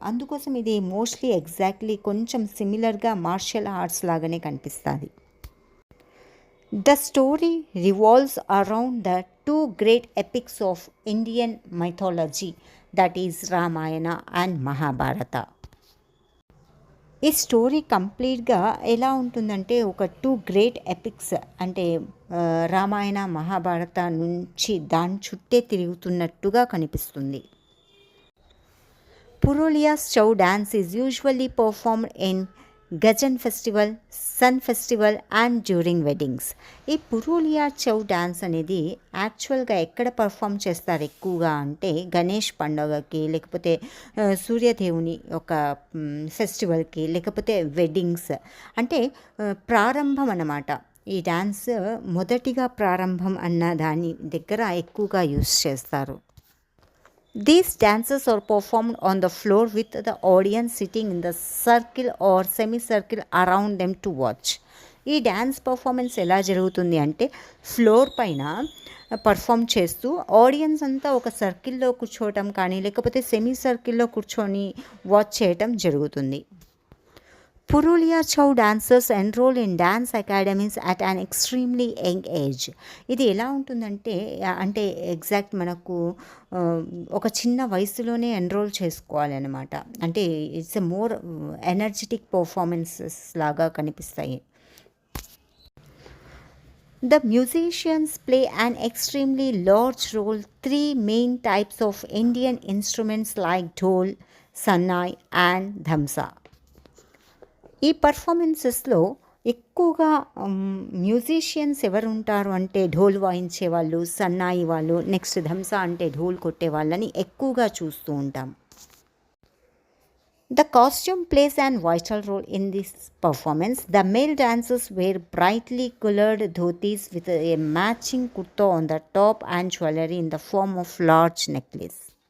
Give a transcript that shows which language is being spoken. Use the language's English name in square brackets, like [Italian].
[Telugu] అందుకోసం ఇది mostly exactly కొంచెం సిమిలర్గా మార్షల్ ఆర్ట్స్ లాగానే కనిపిస్తుంది. [English] The story revolves around the 2 great epics of Indian mythology, that is Ramayana and Mahabharata. [Telugu] ఈ స్టోరీ కంప్లీట్గా ఎలా ఉంటుందంటే ఒక 2 గ్రేట్ ఎపిక్స్ అంటే రామాయణ, మహాభారత నుంచి దాని చుట్టే తిరుగుతున్నట్టుగా కనిపిస్తుంది. [English] Purulia's Chhau dance is usually performed in Gajan festival, sun festival and during weddings. [Telugu] ఈ పురూలియా చౌ డ్యాన్స్ అనేది యాక్చువల్గా ఎక్కడ పర్ఫామ్ చేస్తారు ఎక్కువగా అంటే గణేష్ పండుగకి, లేకపోతే సూర్యదేవుని ఒక ఫెస్టివల్కి, లేకపోతే వెడ్డింగ్స్. అంటే ప్రారంభం అన్నమాట. ఈ డ్యాన్స్ మొదటిగా ప్రారంభం అన్న దాని దగ్గర ఎక్కువగా యూస్ చేస్తారు. [English] These dances are performed on the floor with the audience sitting in the circle or semicircle around them to watch. [Telugu] ఈ డ్యాన్స్ పర్ఫార్మెన్స్ ఎలా జరుగుతుంది అంటే ఫ్లోర్ పైన పర్ఫామ్ చేస్తూ ఆడియన్స్ అంతా ఒక సర్కిల్లో కూర్చోవటం కానీ, లేకపోతే సెమీ సర్కిల్లో కూర్చొని వాచ్ చేయటం జరుగుతుంది. [English] Purulia Chhau dancers enrol in dance academies at an extremely young age. [Telugu] ఇది ఎలా ఉంటుందంటే అంటే ఎగ్జాక్ట్ మనకు ఒక చిన్న వయసులోనే ఎన్రోల్ చేసుకోవాలి అనమాట. అంటే [English] it's a more energetic performances [Telugu] లాగా కనిపిస్తాయి. [English] The musicians play an extremely large role. 3 main types of Indian instruments like dhol, sannai and dhamsa. [Telugu] ఈ పర్ఫార్మెన్సెస్లో ఎక్కువగా మ్యూజిషియన్స్ ఎవరు ఉంటారు అంటే ఢోల్ వాయించే వాళ్ళు, సన్నాయి వాళ్ళు, నెక్స్ట్ ధంసా అంటే ఢోల్ కొట్టే వాళ్ళని ఎక్కువగా చూస్తూ ఉంటాం. [English] The costume plays an vital role in this performance. The male dancers wear brightly colored dhotis with a matching kurta on the top and jewelry in the form of large necklace.